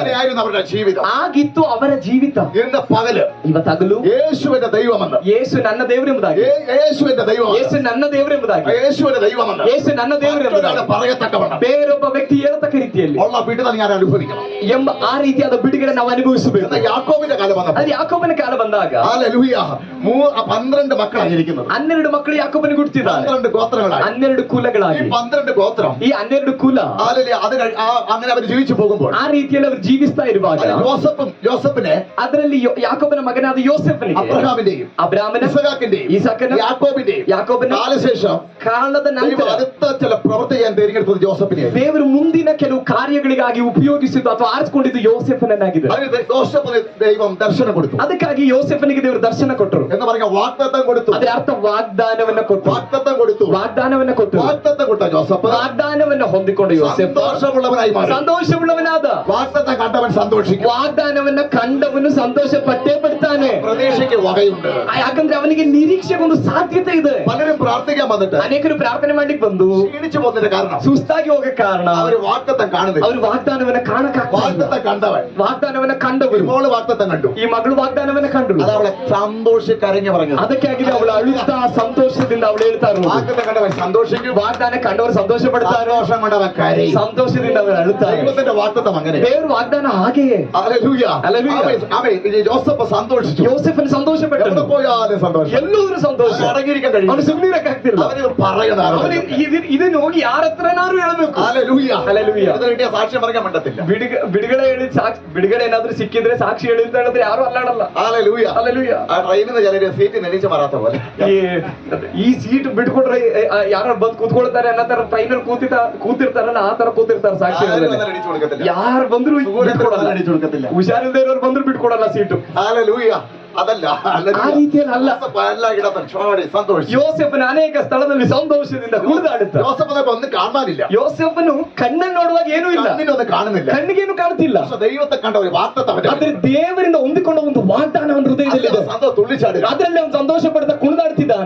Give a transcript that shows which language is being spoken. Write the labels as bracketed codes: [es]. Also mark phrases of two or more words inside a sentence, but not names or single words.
[ml] അങ്ങനെയായിരുന്നു അവരുടെ ജീവിതം. [kn] ಆಗಿತ್ತು ಅವರ ಜೀವಿತ. [ml] ഇന്ന് പകല് [kn] ಇವತ್ತಾಗಲೂ [ml] യേശുവിന്റെ ദൈവമെന്ന്, [kn] ಯೇಸು ನನ್ನ ದೇವರೆಂಬುದಾಗಿ, [ml] യേശുവിന്റെ ദൈവം, [kn] ಯೇಸು ನನ್ನ ದೇವರೆಂಬುದಾಗಿ, [ml] യേശുവിന്റെ ദൈവമെന്ന് [kn] ಯೇಸು ನನ್ನ ದೇವರೆಂಬುದಾಗಿ [ml] പറയത്തക്കവണ്ണം [kn] ಬೇರೊಬ್ಬ ವ್ಯಕ್ತಿ ಹೇಳತಕ್ಕ ರೀತಿಯಲ್ಲಿ [ml] ഉള്ള വിടുതൽ ഞാൻ അനുഭവിക്കണം [kn] ಎಂಬ ಆ ರೀತಿಯಾದ ಬಿಡುಗಡೆ ನಾವು ಅನುಭವಿಸಬೇಕು. [ml] എന്നാൽ യാക്കോബിന്റെ കാലം വന്നപ്പോൾ [kn] ಅದು ಯಾಕೋಬನ ಕಾಲ ಬಂದಾಗ [ml] ഹല്ലേലൂയ 12 മക്കളാണ് ഇരിക്കുന്നത്. [kn] 12 ಮಕ್ಕಳು ಯಾಕೋಬನ ಹುಟ್ಟಿದ್ದಾರೆ. [ml] 12 ഗോത്രങ്ങളായി, 12 ഈ [kn] ಕುಲಗಳಾಗಿ. [ml] 12 ഗോത്രം, [kn] ಈ 12 ಕುಲ [ml] ഹല്ലേലൂയ അത് അങ്ങനെ അവർ ജീവിച്ചു പോകുമ്പോൾ [kn] ಆ ರೀತಿಯಲ್ಲಿ ಅವರು ಜೀವಿಸ್ತಾ ಇರುವಾಗ [ml] യോസഫിനെ [kn] ಅದರಲ್ಲಿ ಯಾಕೋಬನ ಮಗನಾದ ಯೋಸೆಫನಿಗೆ [ml] അബ്രഹാമിന്റെയും [kn] ಅಬ್ರಾಮನ [ml] ഇസഹാക്കിന്റെയും [kn] ಇಸಾಕನ [ml] യാക്കോബിന്റെ കാലശേഷം [kn] ಕಾಲದ [ml] ദൈവം [kn] ನಂತರ [ml] അടുത്ത ചില പ്രവൃത്തി ചെയ്യാൻ തിരഞ്ഞെടുത്തത് ജോസഫിനെ. [kn] ದೇವರು ಮುಂದಿನ ಕೆಲವು ಕಾರ್ಯಗಳಿಗಾಗಿ ಉಪಯೋಗಿಸಿದ್ದು ಅಥವಾ ಆರಿಸಿಕೊಂಡಿದ್ದು ಯೋಸೆಫನನ್ನಾಗಿದೆ. [ml] അതിന് ജോസഫിന് ദൈവം ദർശനം കൊടുത്തു. [kn] ಅದಕ್ಕಾಗಿ ಯೋಸೆಫನಿಗೆ ದೇವರು ದರ್ಶನ ಕೊಟ್ಟರು. [ml] എന്ന് പറഞ്ഞാൽ വാഗ്ദത്തം കൊടുത്തു. [kn] ಅದರ ಅರ್ಥ ವಾಗ್ದಾನವನ್ನ ಕೊಟ್ಟರು. [ml] വാഗ്ദത്തം കൊടുത്തു. [kn] ವಾಗ್ದಾನವನ್ನ ಕೊಟ್ಟರು. [ml] വാഗ്ദത്തം കൊടുത്ത ജോസഫ് [kn] ವಾಗ್ದಾನವನ್ನ ಹೊಂದಿಕೊಂಡ ಯೋಸೆಫ [ml] സന്തോഷമുള്ളവനായി മാറി. [kn] ಸಂತೋಷವುಳ್ಳವನಾದ. [ml] വാഗ്ദത്തം കണ്ടവൻ സന്തോഷിക്കും. [kn] ವಾಗ್ದಾನವನ್ನ ಕಂಡವನು ಸಂತೋಷ ಪಟ್ಟೇ ಪಡ್ತಾನೆ. [ml] പ്രതീക്ഷയ്ക്ക് വകയുണ്ട്. [kn] ಯಾಕಂದ್ರೆ ಅವನಿಗೆ ನಿರೀಕ್ಷೆಗೆ ಒಂದು ಸಾಧ್ಯತೆ ಇದೆ. [ml] പലരും പ്രാർത്ഥിക്കാൻ വന്നിട്ട് [kn] ಅನೇಕರು ಪ್ರಾರ್ಥನೆ ಮಾಡ್ಲಿಕ್ಕೆ ಬಂದು [ml] ക്ഷീണിച്ചു പോകുന്നതിന്റെ കാരണം [kn] ಸುಸ್ತಾಗಿ ಹೋಗಕ್ಕೆ ಕಾರಣ [ml] അവര് വാഗ്ദത്തം കാണുന്നില്ല. [kn] ಅವರು ವಾಗ್ದಾನವನ್ನ ಕಾಣಕ್ಕಾಗ್ತಾ ಇಲ್ಲ. [ml] വാഗ്ദത്തം കണ്ടവൻ, [kn] ವಾಗ್ದಾನವನ್ನ ಕಂಡವರು, [ml] മോള് വാഗ്ദത്തം കണ്ടു, [kn] ಈ ಮಗಳು ವಾಗ್ದಾನವನ್ನ ಕಂಡಳು. [ml] അത് അവളെ സന്തോഷിക്കരഞ്ഞു പറഞ്ഞത്. [kn] ಅದಕ್ಕಾಗಿದೆ ಅವಳು ಅಳುತ್ತಾ ಸಂತೋಷದಿಂದ ಅವಳು ಹೇಳ್ತಾ ಇರೋದು. [ml] വാഗ്ദത്തം കണ്ടവൻ സന്തോഷിക്കും, [kn] ವಾಗ್ದಾನ ಕಂಡವರು ಸಂತೋಷ ಪಡ್ತಾರೆ, [ml] സന്തോഷം കൊണ്ടവൻ കരയും. [kn] ಸಂತೋಷದಿಂದ ಅವರು ಅಳುತ್ತಾರೆ. [ml] ദൈവത്തിന്റെ വാഗ്ദത്തം അങ്ങനെ. [kn] ದೇವರ ವಾಗ್ದಾನ ಹಾಗೆಯೇ. [ml] ഹല്ലേലൂയ. ഹല്ലേലൂയ. ആമേൻ. ജോസഫ് സന്തോഷിച്ചു. [kn] ಯೋಸೆಫನು ಸಂತೋಷ [ml] എവിടെ [kn] ಪಟ್ಟನು. [ml] പോയാലും സന്തോഷം. [kn] ಎಲ್ಲರೂ ಸಂತೋಷ. [ml] അടങ്ങിയിരിക്കാൻ [kn] ಅವನು [ml] കഴിയും. [kn] ಸುಮ್ಮನಿರಕ್ಕಾಗ್ತಿಲ್ಲ. [ml] അവന് പറയണം. [kn] ಅವನು ಇದನ್ನು ಹೋಗಿ ಯಾರ ಹತ್ರನಾರು ಹೇಳಬೇಕು. [ml] ഹല്ലേലൂയ. ഹല്ലേലൂയ. ഇതിന് കിട്ടിയ സാക്ഷ്യം പറയാൻ പറ്റത്തില്ല. [kn] ಬಿಡುಗಡೆ ಹೇಳಿ ಬಿಡುಗಡೆ ಏನಾದ್ರೂ ಸಿಕ್ಕಿದ್ರೆ ಸಾಕ್ಷಿ ಹೇಳಿ ಅಂತ ಹೇಳಿದ್ರೆ ಯಾರು ಅಲ್ಲಾಡಲ್ಲ. [ml] ഹല്ലേലൂയ. [kn] ಹಲ್ಲೆಲೂಯ. [ml] ആ ട്രെയിനിൽ നിന്ന് ചിലര് സീറ്റ് നെരിച്ച് മാറാത്ത പോലെ [kn] ಈ ಸೀಟ್ ಬಿಟ್ಕೊಡ್ರೆ ಯಾರು ಬಂದು ಕೂತ್ಕೊಳ್ತಾರೆ ಅನ್ನೋ ತರ ಟ್ರೈನಲ್ಲಿ ಕೂತಿರ್ತಾರಲ್ಲ ಆ ತರ ಕೂತಿರ್ತಾರೆ ಸಾಕ್ಷಿ [ml] ആരും [kn] ಹೇಳಿದ್ರೆ. [ml] വന്നാൽ അടിച്ചു കൊടുക്കത്തില്ല. [kn] ಯಾರು ಬಂದ್ರು ಬಿಟ್ಕೊಡಲ್ಲ. [ml] അടിച്ചു കൊടുക്കത്തില്ല. [kn] ಹುಷಾರಿಲ್ಲದೆ ಇರೋರು ಬಂದ್ರು ಬಿಟ್ಕೊಡಲ್ಲ ಸೀಟು. [ml] ഹല്ലേലൂയ. അതല്ല [kn] ಆ ರೀತಿಯಲ್ಲಿ ಅಲ್ಲ. [ml] എല്ലായിടത്തും ചോടി സന്തോഷിച്ചു. [kn] ಯೋಸೆಫನ ಅನೇಕ ಸ್ಥಳದಲ್ಲಿ ಸಂತೋಷದಿಂದ ಕುಣಿದಾಡುತ್ತ. [ml] ജോസഫിനെ ഒന്നും കാണാനില്ല. [kn] ಯೋಸೆಫನು ಕಣ್ಣನ್ನು ನೋಡುವಾಗ ಏನೂ ಇಲ್ಲ, [ml] കണ്ണിനൊന്നും കാണുന്നില്ല. [kn] ಕಣ್ಣಿಗೇನು ಕಾಣ್ತಿಲ್ಲ. [ml] പക്ഷെ ദൈവത്തെ കണ്ട ഒരു വാഗ്ദത്തം [kn] ಆದ್ರೆ ದೇವರಿಂದ ಹೊಂದಿಕೊಂಡ ಒಂದು ವಾಗ್ದಾನ ಅವನ ಹೃದಯದಲ್ಲಿದೆ. [ml] തുള്ളിച്ചാടുക. [kn] ಅದರಲ್ಲಿ ಅವನು ಸಂತೋಷ ಪಡ್ತಾ ಕುಣಿದಾಡ್ತಿದ್ದಾನೆ.